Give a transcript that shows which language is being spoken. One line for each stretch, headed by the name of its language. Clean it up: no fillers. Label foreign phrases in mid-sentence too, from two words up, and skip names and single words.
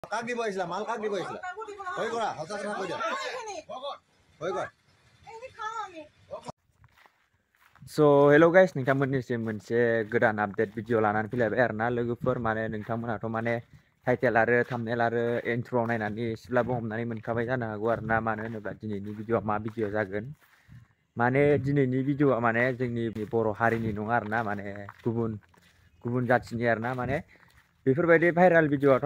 Assamese: কাক দিব আহিছিলা মাল কাক দিব আহিছিলা হৈ কৰা সঁচা কথা কৈ দিয়া হৈ কৰা
English: So hello guys
Bodo: नोंथांमोननिसिम मोनसे गोदान
English: update video
Bodo: लानानै फैलायबाय आरोना लोगोफोर माने नोंथांमोनाथ' माने टाइटेल आरो थाम्बनेल आरो इन्ट्र नायनानै एसेब्लाबो हमनानै मोनखाबाय जानो हागौ आरोना मानो होनोब्ला दिनैनि भिडिअआ मा भिडिअ जागोन माने दिनैनि भिडिअआ माने जोंनि बर' हारिनि नङा आरोना माने गुबुन जाथिनि आरोना माने बेफोरबायदि भाइराल भिडिअआथ'